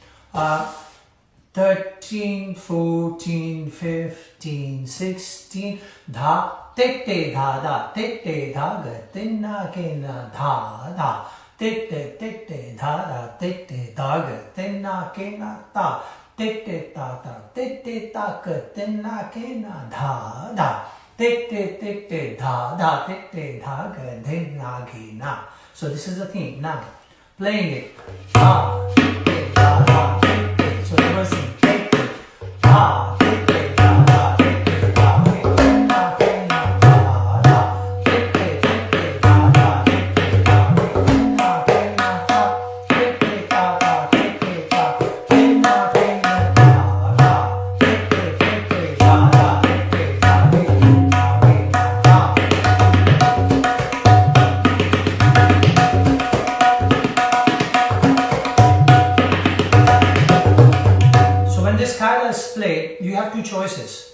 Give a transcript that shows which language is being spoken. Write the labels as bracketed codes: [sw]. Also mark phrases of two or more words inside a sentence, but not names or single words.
[en] 13, 14, 15, 16, dha, te dha da, te dha ga, tinna kena dha da, te dha da, te dha ga, tinna kena ta, te ta ta, te ta ga, tinna kena dha da, te dha da, te dha ga, tinna kena. So this is the theme. Now playing it. Dha, te dha da, te. So reversing. Da, te da da, te da, tinna kena dha da, te da da, te da, tinna kena ta, te ta ta, te ta, tinna kena dha da, te da da, te da, tinna kena ta. So when this qaida is played, you have two choices.